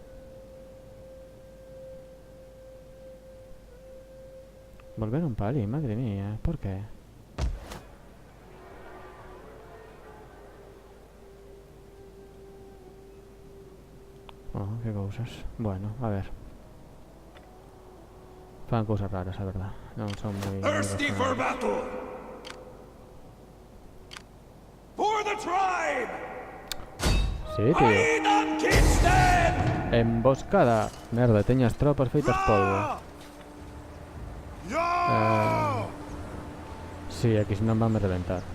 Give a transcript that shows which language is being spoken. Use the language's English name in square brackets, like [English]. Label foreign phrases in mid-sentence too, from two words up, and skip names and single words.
[Galician] Volveron pa ali, madre mía. Por qué? Oh, que cousas. Bueno, a ver. Fan cousas raras, a verdad. Non son moi... [English] Thirsty for battle. For the tribe. [Spanish] Sí, tío. [Galician] Aidan Kingston. Emboscada. Merda, teño as tropas feitas polvo. Sí, aquí si non vanme reventar.